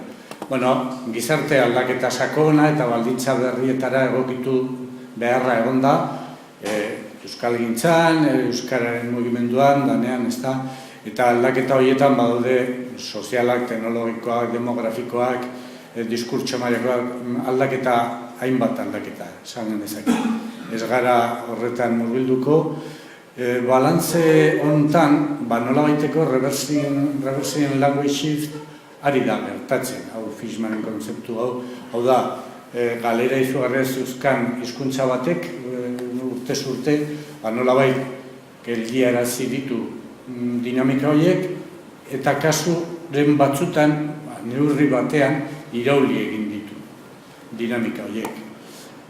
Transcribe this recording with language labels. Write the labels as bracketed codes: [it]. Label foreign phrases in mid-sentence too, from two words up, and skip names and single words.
[eu] Gizarte aldaketa sakona eta baldintza berrietara egokitu beharra egon da, euskalgintzan, euskararen mugimenduan, danean, ezta, eta aldaketa horietan badaude sozialak, teknologikoak, demografikoak, diskurtso mailakoak, aldaketa, hainbat aldaketa, esan genezake. Ez gara horretan murbilduko. Balantze honetan, nolabaiteko [en] reversing language shift [eu] ari da gertatzen, hau Fishmanen kontzeptu hau da, galera izugarrez euskan hizkuntza batek, urtez urte, nolabait geldiarazi ditu dinamika horiek, eta kasuren batzutan, neurri batean, irauli egin ditu dinamika horiek.